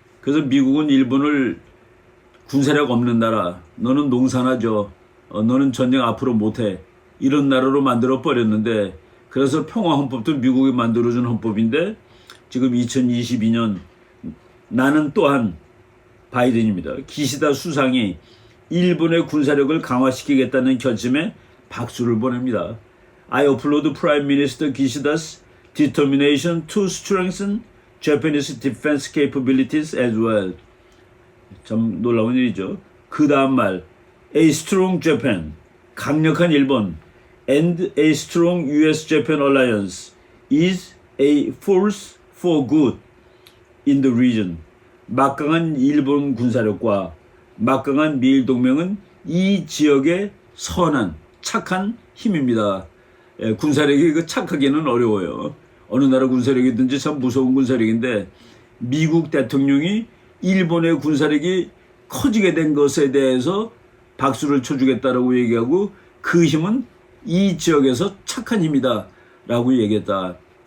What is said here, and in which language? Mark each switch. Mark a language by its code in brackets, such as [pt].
[ko] 그래서 미국은 일본을 군사력 없는 나라, 너는 농사나죠, 너는 전쟁 앞으로 못해, 이런 나라로 만들어 버렸는데, 그래서 평화헌법도 미국이 만들어준 헌법인데, 지금 2022년 나는 또한 바이든입니다. 기시다 수상이 일본의 군사력을 강화시키겠다는 결심에 박수를 보냅니다. [en] I applaud Prime Minister Kishida's determination to strengthen Japanese defense capabilities as well. [ko] 참 놀라운 일이죠. 그 다음 말, [en] A strong Japan, [ko] 강력한 일본, [en] and a strong US-Japan alliance is a force for good in the region. [ko] 막강한 일본 군사력과 막강한 미일 동맹은 이 지역의 선한, 착한 힘입니다. 군사력이 그 착하기는 어려워요. 어느 나라 군사력이든지 참 무서운 군사력인데, 미국 대통령이 일본의 군사력이 커지게 된 것에 대해서 박수를 쳐주겠다라고 얘기하고, 그 힘은 이 지역에서 착한 힘이다 라고 얘기했다.